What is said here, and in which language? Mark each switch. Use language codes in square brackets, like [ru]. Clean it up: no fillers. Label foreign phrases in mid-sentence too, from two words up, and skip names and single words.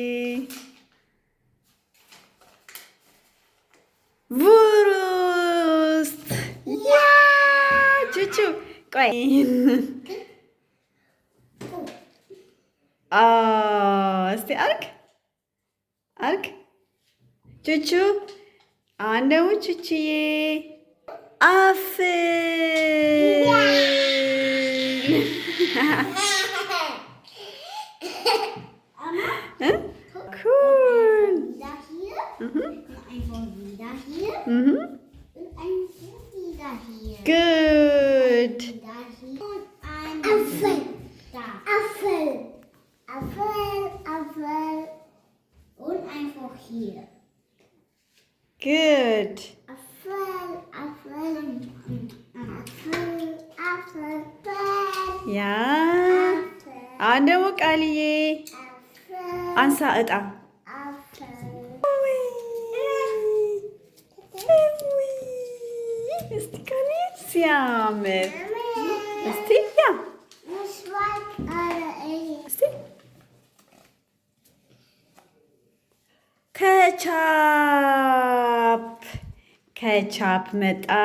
[am] ቡሩስት ያ ቹቹ ቆይ እስቲ አርግ አርግ ቹቹ አሁን ደግሞ ቹቹዬ አፍል cool. [en] Good. [de] Apfel. Und einfach hier. [en] Good. [de] Apfel. Ja. [am] አሁን ደግሞ ቃልዬ አንሳ እጣ እስቲ ቃልዬ ሲያምር እስቲ ያ እስቲ ከቻፕ መጣ